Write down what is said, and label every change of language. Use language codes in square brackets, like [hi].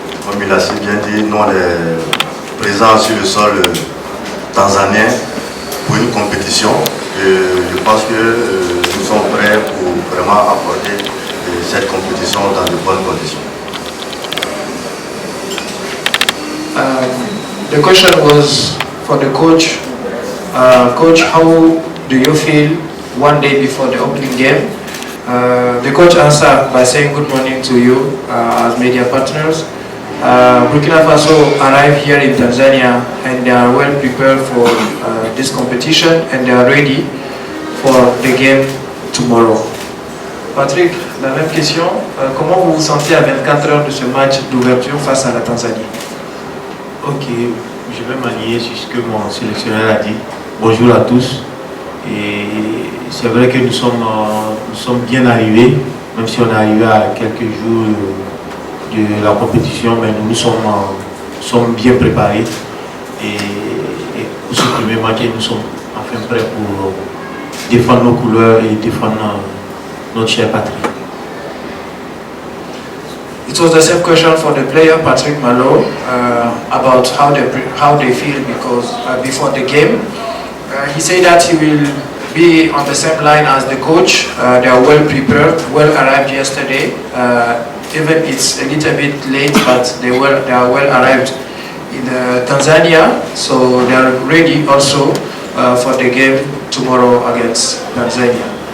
[fr] Comme il a si bien dit, nous on est présents sur le sol tanzanien pour une compétition. Et je pense que nous sommes prêts pour vraiment apporter cette compétition dans de bonnes conditions. [en] The question was for the coach. Coach, how do you feel one day before the opening game? The coach answered by saying good morning to you as media partners. Burkina Faso arrived here in Tanzania and they are well prepared for this competition and they are ready for the game tomorrow. [fr] Patrick, la même question. Comment vous vous sentez à 24 heures de ce match d'ouverture face à la Tanzanie? Ok, je vais m'allier sur ce que mon sélectionneur a dit. Bonjour à tous. Et c'est vrai que nous sommes bien arrivés, même si on est arrivé à quelques jours de la compétition, mais nous sommes bien préparés. Et pour ce premier match, nous sommes enfin prêts pour défendre nos couleurs et défendre notre cher patrie. [en] It was the same question for the player Patrick Malo about how they feel because before the game. He said that he will be on the same line as the coach. They are well prepared, well arrived yesterday. Even it's a little bit late, but they are well arrived in Tanzania, so they are ready also for the game tomorrow against Tanzania.